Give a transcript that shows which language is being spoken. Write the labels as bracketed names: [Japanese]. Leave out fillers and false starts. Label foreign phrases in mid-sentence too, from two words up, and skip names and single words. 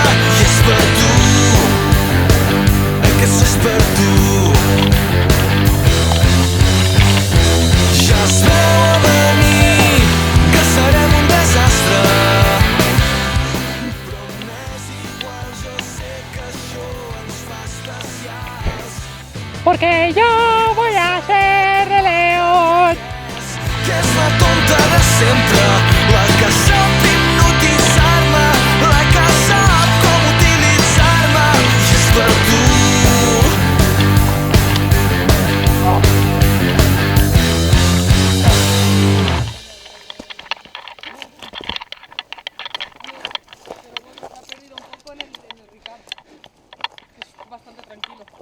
[Catalan] I és per tu, aquest és per tu. Ja es veu a venir que serem un desastre, però m'és igual, jo sé que això ens fa especials. [Spanish] Porque yo voy a ser el león. [Catalan] Que és la tonta de sempre, la que sap hipnotitzar-me, la que sap com utilitzar-me. I és per tu. [Spanish] Bastante tranquilo.